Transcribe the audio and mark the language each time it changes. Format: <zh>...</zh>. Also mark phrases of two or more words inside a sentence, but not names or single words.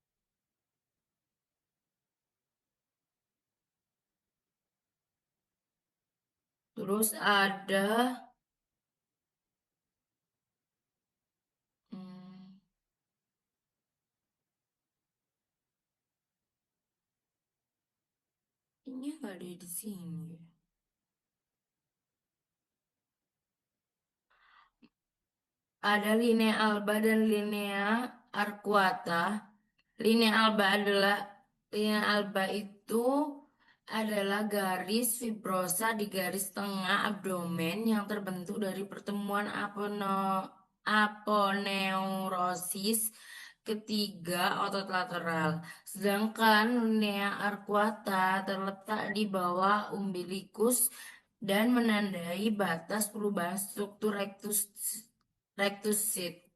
<id>terus ada hmm, ini nggak ada di sini. Ada</id> <la>linea alba</la> <id>dan</id> <la>linea arcuata. Linea alba</la> <id>itu adalah garis fibrosa di garis tengah abdomen yang terbentuk dari pertemuan aponeurosis ketiga otot lateral. Sedangkan</id> <la>linea arcuata</la> <id>terletak di bawah umbilikus dan menandai batas perubahan struktur</id> <en>rectus sheath.</en>